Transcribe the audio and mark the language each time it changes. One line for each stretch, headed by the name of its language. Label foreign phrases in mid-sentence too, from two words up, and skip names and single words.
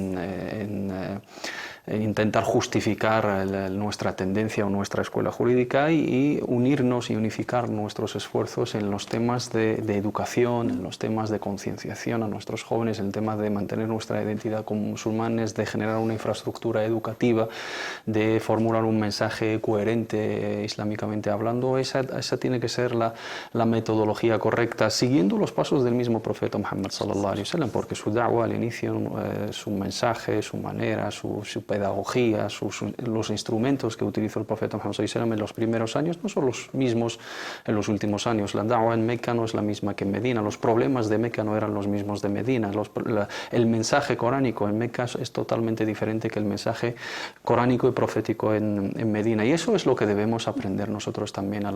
Spanish: en intentar justificar nuestra tendencia o nuestra escuela jurídica, y unirnos y unificar nuestros esfuerzos en los temas de educación, en los temas de concienciación a nuestros jóvenes, en el tema de mantener nuestra identidad como musulmanes, de generar una infraestructura educativa, de formular un mensaje coherente islámicamente hablando. Esa tiene que ser la metodología correcta, siguiendo los pasos del mismo profeta Muhammad
Arabic: صلى الله عليه وسلم,
Spanish: porque su da'wa al inicio, su mensaje, su manera, su pedagogía, los instrumentos que utilizó el profeta Muhammad
Arabic: صلى الله عليه وسلم
Spanish: en los primeros años no son los mismos en los últimos años. La da'wa en Meca no es la misma que en Medina, los problemas de Meca no eran los mismos de Medina, el mensaje coránico en Meca es totalmente diferente que el mensaje coránico y profético en Medina, y eso es lo que debemos aprender nosotros también a